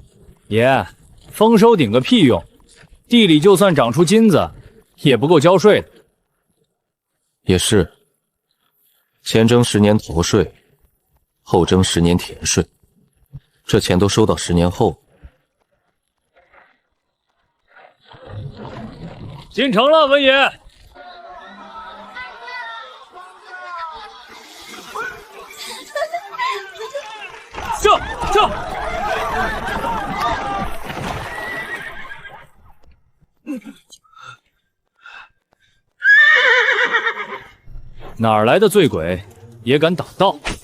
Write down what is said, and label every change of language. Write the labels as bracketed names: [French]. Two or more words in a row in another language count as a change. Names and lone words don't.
[Chinese] 爺，丰收頂個屁用！地裡就算長出金子，也不夠交稅的。也是，前徵10年頭稅，後徵10年田稅，這錢都收到10年後。进城了，文爺。撤！哪儿来的醉鬼，也敢挡道？